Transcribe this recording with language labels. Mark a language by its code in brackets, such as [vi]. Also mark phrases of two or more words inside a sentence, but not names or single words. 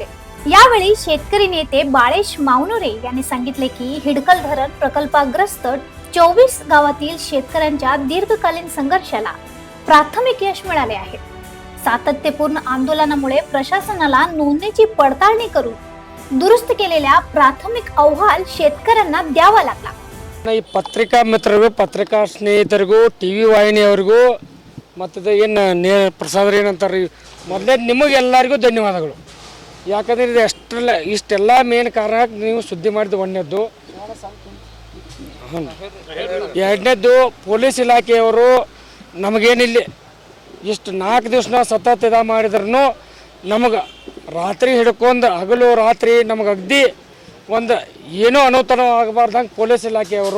[mr] यावेळी शेतकरी नेते बाळेश मावनोरे यांनी सांगितले की हिडकल धरण प्रकल्पग्रस्त 24 गावातील शेतकऱ्यांच्या दीर्घकालीन संघर्षाला प्राथमिक यश मिळाले आहे. सातत्यपूर्ण आंदोलनामुळे प्रशासनाला नोंदणीची पडताळणी करून दुरुस्त केलेला प्राथमिक अहवाल शेतकऱ्यांना द्यावा लागला. [kn] ಈ ಪತ್ರಿಕಾ ಮಿತ್ರರು, ಪತ್ರಿಕಾ ಸ್ನೇಹಿತರಿಗೂ, ಟಿವಿ ವಾಹಿನಿಯವರಿಗೂ ಮತ್ತು ಏನು ಪ್ರಸಾದ ಏನಂತಾರೆ, ಮೊದಲೇ ನಿಮಗೆಲ್ಲರಿಗೂ ಧನ್ಯವಾದಗಳು. ಯಾಕಂದರೆ ಇದು ಇಷ್ಟೆಲ್ಲ ಮೇನ್ ಕಾರಣ ನೀವು ಸುದ್ದಿ ಮಾಡಿದ ಒಂದನೇದ್ದು. ಎರಡನೇದ್ದು ಪೊಲೀಸ್ ಇಲಾಖೆಯವರು ನಮಗೇನಿಲ್ಲಿ ಇಷ್ಟು 4 ದಿವಸ ನಾವು ಸತತ ಮಾಡಿದ್ರೂ ನಮಗೆ ರಾತ್ರಿ ಹಿಡ್ಕೊಂಡು ಹಗಲು ರಾತ್ರಿ ನಮಗೆ ಅಗದಿ ಒಂದು ಏನೂ ಅನುತನ ಆಗಬಾರ್ದಂಗೆ ಪೊಲೀಸ್ ಇಲಾಖೆಯವರು.